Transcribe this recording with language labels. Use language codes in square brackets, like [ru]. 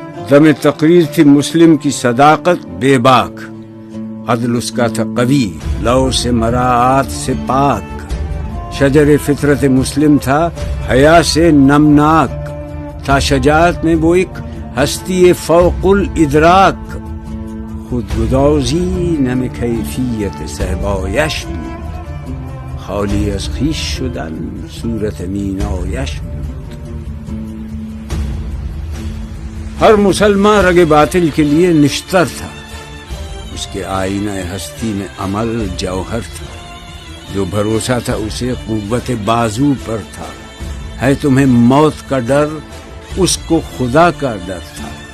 [ur] دم تقریر تھی مسلم کی صداقت بے باک، عدل اس کا تھا قوی، لو سے مراعات سے پاک. شجر فطرت مسلم تھا حیا سے نمناک، تھا شجاعت میں وہ ایک ہستی فوق الادراک. [fa] خود گدازی نم کیفیت صحبایش بود، خالی از خویش شدن صورت مینایش بود. [ur] ہر مسلمان رگ باطل کے لیے نشتر تھا، اس کے آئینہ ہستی میں عمل جوہر تھا. جو بھروسہ تھا اسے قوت بازو پر تھا. ہے تمہیں موت کا ڈر، اس کو خدا کا ڈر تھا.